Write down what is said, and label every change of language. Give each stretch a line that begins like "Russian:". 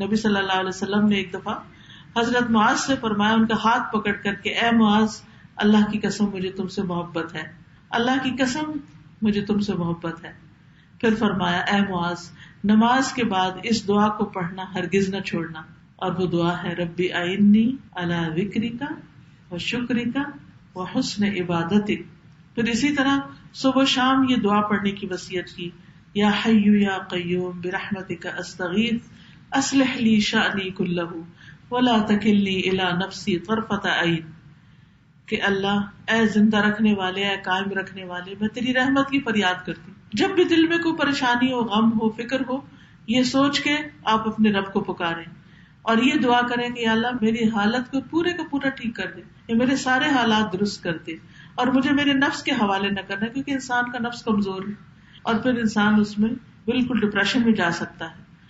Urdu: نبی صلی اللہ علیہ وسلم نے ایک دفعہ حضرت معاذ سے فرمایا, ان کا ہاتھ پکڑ کر کے اے معاذ اللہ کی قسم مجھے تم سے محبت ہے, اللہ کی قسم مجھے تم سے محبت ہے. پھر فرمایا اے معاذ نماز کے بعد اس دعا کو پڑھنا ہرگز نہ چھوڑنا, اور وہ دعا ہے
Arabic: ربی اعنی علی ذکرک و شکرک و حسن عبادتک.
Urdu: پھر اسی طرح صبح و شام یہ دعا پڑھنے کی وصیت کی.
Arabic: یا حی یا قیوم برحمتک استغیث اصلح لی شأنی کلہ ولا تکلنی الی نفسی طرفۃ عین.
Urdu: کہ اللہ اے زندہ رکھنے والے, اے قائم رکھنے والے, میں تیری رحمت کی فریاد کرتی ہوں. جب بھی دل میں کوئی پریشانی ہو, غم ہو, فکر ہو, یہ سوچ کے آپ اپنے رب کو پکاریں اور یہ دعا کریں کہ یا اللہ میری حالت کو پورے کا پورا ٹھیک کر دے, یا میرے سارے حالات درست کر دے, اور مجھے میرے نفس کے حوالے نہ کرنا, کیونکہ انسان کا نفس کمزور ہے اور پھر انسان اس میں بالکل ڈپریشن میں جا سکتا ہے.